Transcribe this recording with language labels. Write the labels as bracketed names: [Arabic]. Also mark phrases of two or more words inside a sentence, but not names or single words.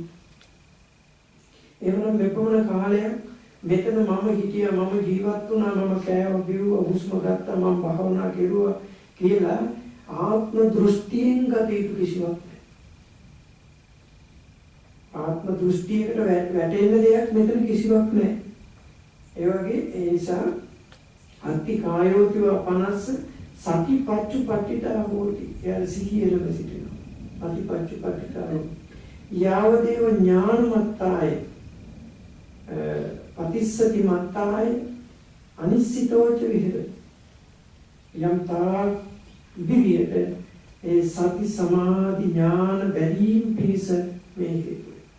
[Sinhala] එවනම් මෙපමණ කාලයක් මෙතන මම හිටියා, මම ජීවත් වුණා, මම කෑවා බිව්වා, හුස්ම ගත්තා, මම භාවනා කෙරුවා කියලා ආත්ම දෘෂ්ටියෙන් ගත යුතු කිසිවක් නැහැ. ආත්ම දෘෂ්ටියකට වැටෙන්න දෙයක් මෙතන කිසිවක් නැහැ. ඒ වගේ ඒ නිසා [Pali] අත්ති කායෝතිව පනස්ස සතිපච්චුපට්ඨිතා හෝති. [Sinhala] එයා සිහියලම සිටිනවා. [Pali] සතිපච්චුපට්ඨිතා යාවදේව ඥානමත්තාය පතිස්සති මත්තාය අනිශ්චිතෝච විහෙරති. [Sinhala] යම් තාක් ඉදිරියට ඒ සති සමාධි ඥාන බැලීම් පිණිස මේ හේතුව.